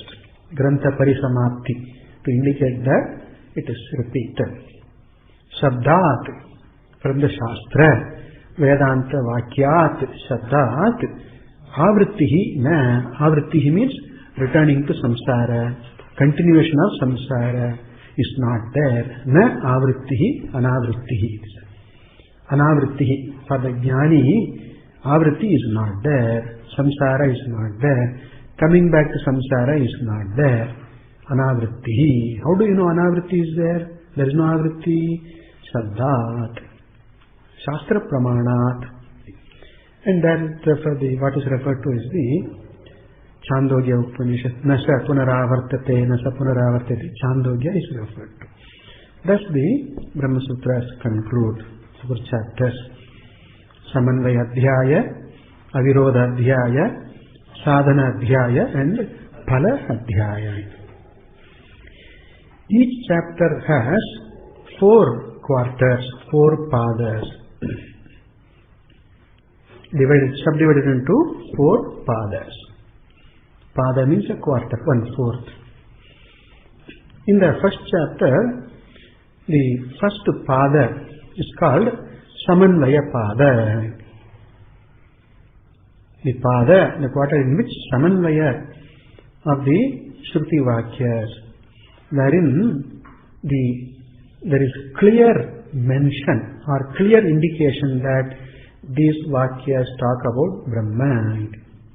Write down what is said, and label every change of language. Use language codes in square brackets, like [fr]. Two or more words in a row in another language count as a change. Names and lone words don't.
[sa] Grantha Parisamapti, [en] to indicate that it is repeated. Shabdat, from the Shastra, [sa] Vedanta Vakyat, Shabdat, Avrittihi, Avrittihi [en] means returning to samsara, continuation of samsara is not there. [sa] Na avrittihi, anavrittihi. Anavrittihi, [en] for the jnani, avritti is not there, samsara is not there, coming back to samsara is not there. [sa] Anavrittihi. [en] How do you know anavritti is there? There is no avritti. Shabdat. [sa] Shastra pramanat. [en] And that what is referred to is the Chandogya Upanishad. [sa] Nasa punaravartate, nasa punaravartate. [en] Chandogya is referred to. Thus the Brahmasutras conclude 4 chapters. Samanvaya Adhyāya, Avirodha Adhyāya, Sadhana Adhyāya and Phala Adhyāya. Each chapter has 4 quarters, 4 padas. Subdivided into 4 padas. Pada means a quarter, 1/4. In the first chapter, the first pada is called Samanvaya Pada. The pada, the quarter in which Samanvaya of the Shruti Vakyas, wherein there is clear mention or clear indication that these Vakyas talk about Brahma.